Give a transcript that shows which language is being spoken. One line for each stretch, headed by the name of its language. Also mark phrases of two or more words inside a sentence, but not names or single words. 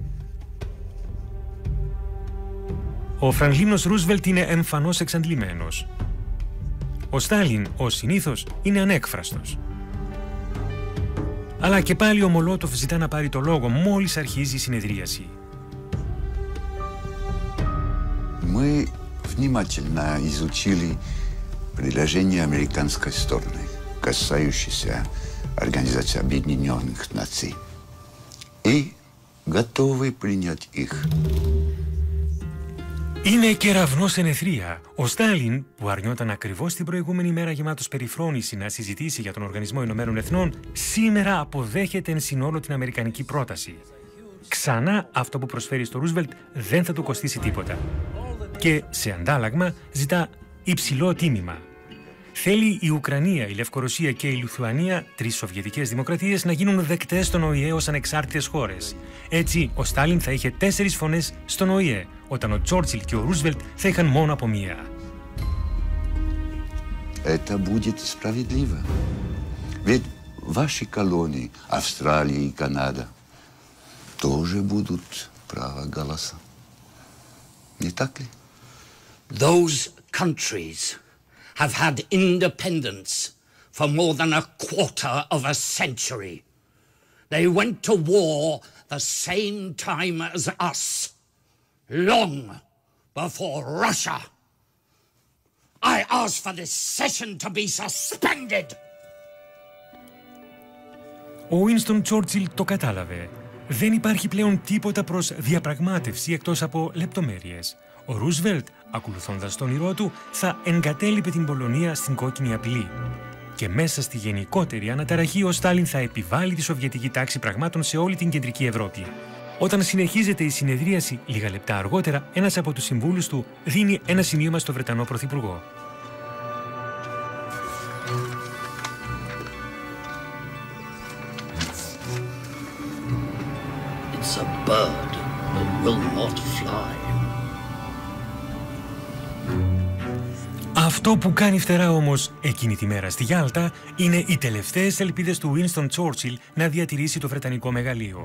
Greek: Ο Φραγκλίνος Ρούσβελτ είναι εμφανώς εξαντλημένος. Ο Στάλιν, ως συνήθως, είναι ανέκφραστος. Αλλά και πάλι ο Μολότοφ ζητά να πάρει το λόγο μόλις αρχίζει η συνεδρίαση.
Russian: Мы внимательно изучили предложение американской стороны, касающееся Организации Объединенных Наций, и готовы принять их.
Greek: Είναι κεραυνός εν αιθρία. Ο Στάλιν, που αρνιόταν ακριβώς την προηγούμενη μέρα γεμάτος περιφρόνηση να συζητήσει για τον Οργανισμό Ηνωμένων Εθνών, σήμερα αποδέχεται εν συνόλο την αμερικανική πρόταση. Ξανά αυτό που προσφέρει στο Ρούσβελτ δεν θα του κοστίσει τίποτα. Και σε αντάλλαγμα ζητά υψηλό τίμημα. Θέλει η Ουκρανία, η Λευκορωσία και η Λιθουανία, 3 σοβιετικές δημοκρατίες, να γίνουν δεκτές στον ΟΗΕ ως ανεξάρτητες χώρες. Έτσι, ο Στάλιν θα είχε 4 φωνές στον ΟΗΕ, όταν ο Τσόρτσιλ και ο Ρούσβελτ θα είχαν μόνο από μία.
Russian: Это будет справедливо. Ведь ваши колонии, Австралия и Канада, тоже будут право голоса. Не так ли?
English: Those countries have had independence for more than a quarter of a century. They went to war the same time as us, long before Russia. I ask for this session to be suspended.
Greek: Ο Winston Churchill το κατάλαβε. Δεν υπάρχει πλέον τίποτα προς διαπραγμάτευση εκτός από λεπτομέρειες. Ο Ρούσβελτ, ακολουθώντας τον όνειρό του, θα εγκατέλειπε την Πολωνία στην κόκκινη απειλή. Και μέσα στη γενικότερη αναταραχή, ο Στάλιν θα επιβάλλει τη σοβιετική τάξη πραγμάτων σε όλη την κεντρική Ευρώπη. Όταν συνεχίζεται η συνεδρίαση, λίγα λεπτά αργότερα, ένας από τους συμβούλους του δίνει ένα σημείωμα στο Βρετανό Πρωθυπουργό.
English: It's a bird that will not fly.
Greek: Αυτό που κάνει φτερά όμως εκείνη τη μέρα στη Γιάλτα είναι οι τελευταίες ελπίδες του Winston Churchill να διατηρήσει το Βρετανικό μεγαλείο.